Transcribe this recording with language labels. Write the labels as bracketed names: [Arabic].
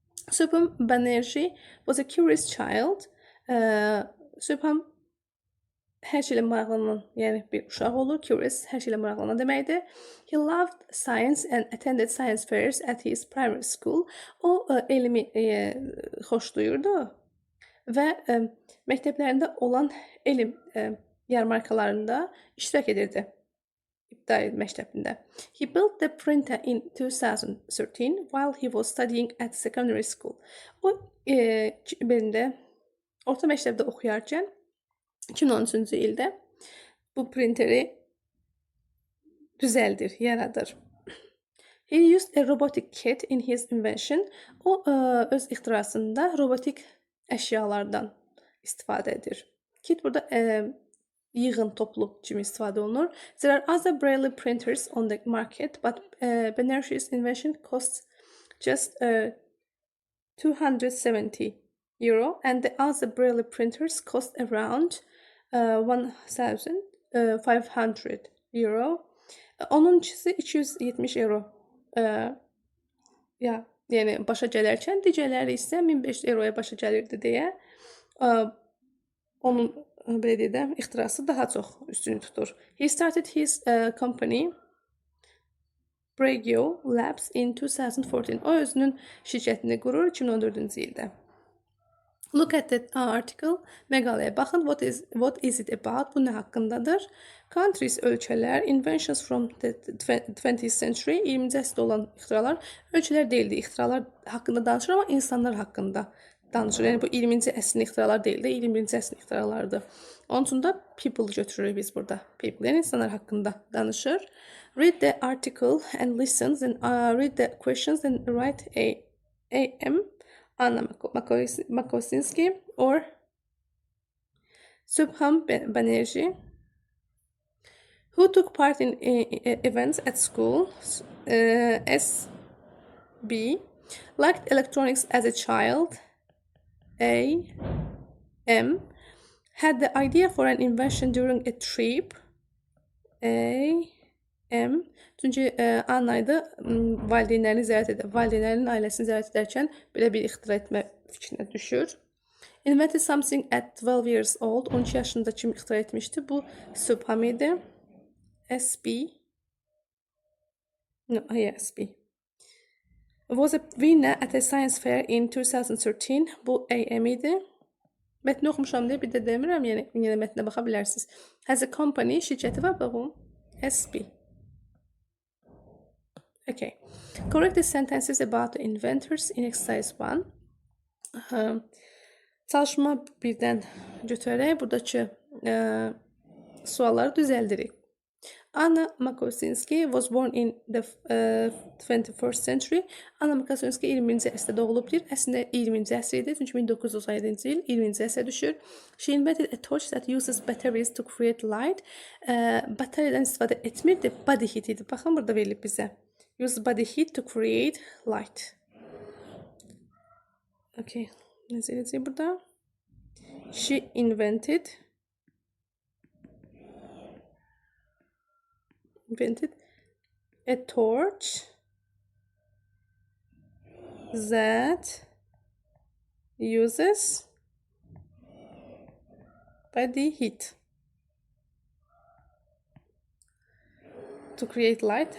[English] Subham Banerjee was a curious child. [Azerbaijani] Subham hər şeylə maraqlanan, yəni bir uşaq olur. Curious, hər şeylə maraqlanan deməkdir. [English] He loved science and attended science fairs at his primary school. [Azerbaijani] O elmi xoşlayırdı və məktəblərində olan elm yarmarkalarında iştirak edirdi. İbtidai məktəbində. [English] He built the printer in 2013 while he was studying at secondary school. [Azerbaijani] O birində orta məktəbdə oxuyarkən 2013-cü ildə bu printeri düzəldir, yaradır. [English] He used a robotic kit in his invention. [Azerbaijani] O öz ixtirasında robotik əşyalardan istifadə edir. Kit burada yığın, toplu kimi istifadə olunur. [English] There are other braille printers on the market, but Banerjee's invention costs just €270 and the other braille printers cost around €1,500. [Azerbaijani] Onunkisi €270. Yəni başa gələrkən, digərləri isə €1,500 başa gəlirdi deyə onun belə deyək, ixtirası daha çox üstünü tutur. He started his company Bragio Labs in 2014. O özünün şirkətini qurur 2014-cü ildə. [English] Look at the article. [Azerbaijani] Məqaləyə baxın. [English] What is it about? [Azerbaijani] Bu nə haqqındadır? [English] Countries, [Azerbaijani] ölkələr, [English] inventions from the 20th century, [Azerbaijani] 20-ci əsrdə olan ixtiralar, ölkələr deyildi. İxtiralar haqqında danışır, amma insanlar haqqında danışır. Yəni bu 20-ci əsrin ixtiraları deyil də, 21-ci əsrin ixtiralarıdır. Onun üçün də people götürürük biz burada. People, yəni insanlar haqqında danışır. [English] Read the article and listen, then read the questions and write A.M. Anna Makosinski or Subham Banerjee. Who took part in events at school? S.B. Liked electronics as a child. A.M. Had the idea for an invention during a trip. A.M. [Azerbaijani] Çünki Anna idi valideynlərini ziyarət edir. Valideynlərinin ailəsini ziyarət edərkən belə bir ixtira etmə fikrinə düşür. [English] Invented something at 12 years old. [Azerbaijani] 12 yaşında kim ixtira etmişdi? Bu Subham idi. SB. [English] No, yeah, SB. Was a winner at a science fair in 2013. [Azerbaijani] Bu AM idi. Mətni oxumuşam deyə bir də demirəm, yəni yenə mətnə baxa bilərsiniz. [English] Has a company, [Azerbaijani] şirkəti var bu. [English] SB. Okay. Correct the sentences about the inventors in exercise 1. [Azerbaijani] Çalışma birdən götürərək buradakı sualları düzəldirik. [English] Anna Makosinski was born in the 21st century. [Azerbaijani] Anna Makosinski 20-ci əsrdə doğulubdur. Əslində 20-ci əsr idi, çünki 1917-ci il 20-ci əsrə düşür. [English] She invented a torch that uses batteries to create light. [Azerbaijani] Bataryadan istifadə etmirdi, [English] body heat [Azerbaijani] idi. Baxın, burada verilib bizə. [English] Use body heat to create light. [Azerbaijani] Okay, necə edəcək burada? [English] She invented a torch that uses body heat to create light.